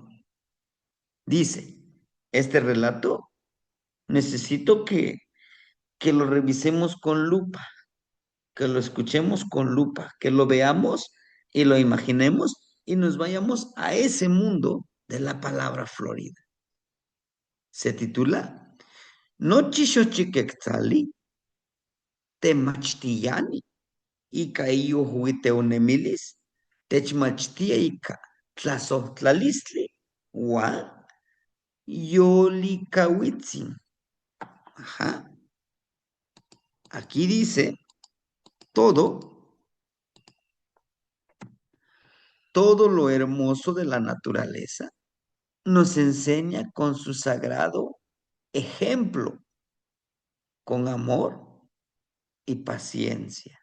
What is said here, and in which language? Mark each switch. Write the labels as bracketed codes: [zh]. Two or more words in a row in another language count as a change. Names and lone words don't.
[es] Dice, este relato necesito que lo revisemos con lupa, que lo escuchemos con lupa, que lo veamos y lo imaginemos y nos vayamos a ese mundo de la palabra Florida. [nah] Se titula Nochishochiquetzali, Temachtiyani, Ika iyo huiteonemilis, Techmachtia Ika, Tlazohtlalisli, Wa Yolikawitzin. [es] Ajá. Aquí dice todo, todo lo hermoso de la naturaleza nos enseña con su sagrado ejemplo, con amor y paciencia.